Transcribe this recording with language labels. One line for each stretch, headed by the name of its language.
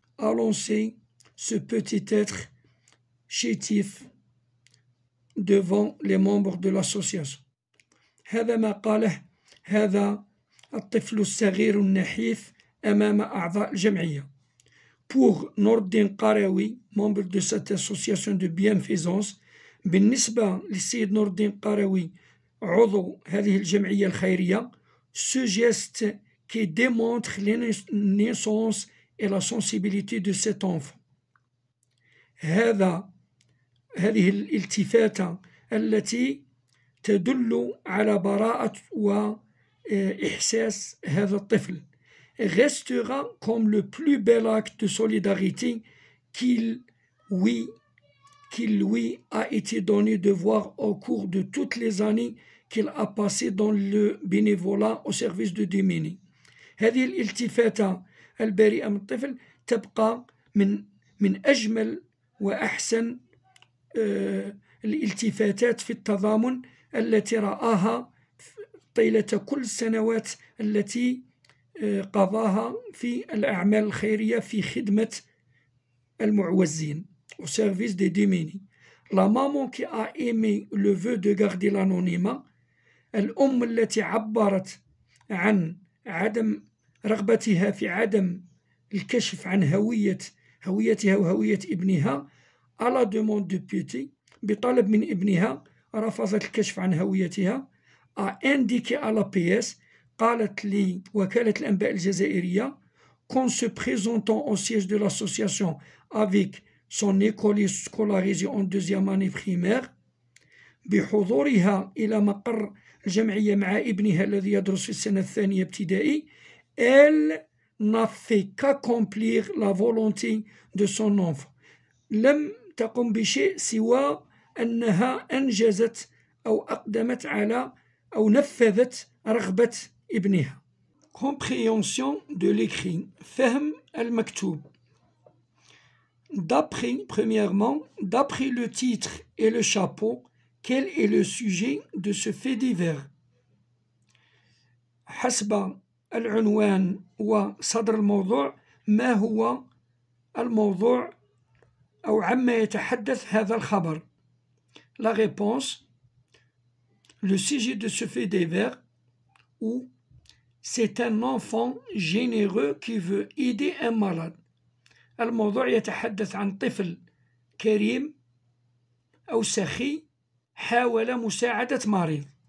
French: à lancer ce petit être chétif devant les membres de l'association.
Arabic: هذا ما قاله هذا الطفل الصغير النحيف أمام أعضاء الجمعية.
French: Pour نوردين قروي، membre de cette association de bienfaisance،
Arabic: بالنسبة للسيد نوردين قروي عضو هذه الجمعية الخيرية،
French: ce geste qui démontre l'innocence et la sensibilité de cet enfant،
Arabic: هذه الالتفاتة التي تدل على براءة وإحساس هذا الطفل،
French: restera comme le plus bel acte de solidarité qu'il lui a été donné de voir au cours de toutes les années qu'il a passé dans le bénévolat au service de démunis.
Arabic: هذه الالتفاتة البريئة من الطفل تبقى من أجمل وأحسن الالتفاتات في التضامن التي رآها طيلة كل السنوات التي قضاها في الأعمال الخيرية في خدمة المعوزين
French: au service des démunis. La maman qui a aimé le vœu de garder l'anonymat،
Arabic: الأم التي عبرت عن عدم رغبتها في عدم الكشف عن هويتها وهوية ابنها
French: à la demande de Petit
Arabic: بطلب من ابنها رفضت الكشف عن هويتها
French: a indiqué à la PS
Arabic: قالت لي وكالة الأنباء الجزائرية
French: qu'en se présentant au siège de l'association avec son écolier scolarisé en deuxième année primaire
Arabic: بحضورها إلى مقر الجمعية مع ابنها الذي يدرس في السنة الثانية ابتدائي
French: elle n'a fait qu'accomplir la volonté de son enfant
Arabic: لم تقم بشيء سوى أنها أنجزت أو أقدمت على أو نفذت رغبة ابنها.
French: Compréhension de l'écrit.
Arabic: فهم المكتوب.
French: Premièrement, d'après le titre et le chapeau, quel est le sujet de ce fait divers?
Arabic: حسب العنوان وصدر الموضوع ما هو الموضوع أو عما يتحدث هذا الخبر.
French: La réponse, le sujet de ce fait divers où c'est un enfant généreux qui veut aider un malade.
Arabic: الموضوع يتحدث عن طفل كريم أو سخي حاول مساعدة مريض.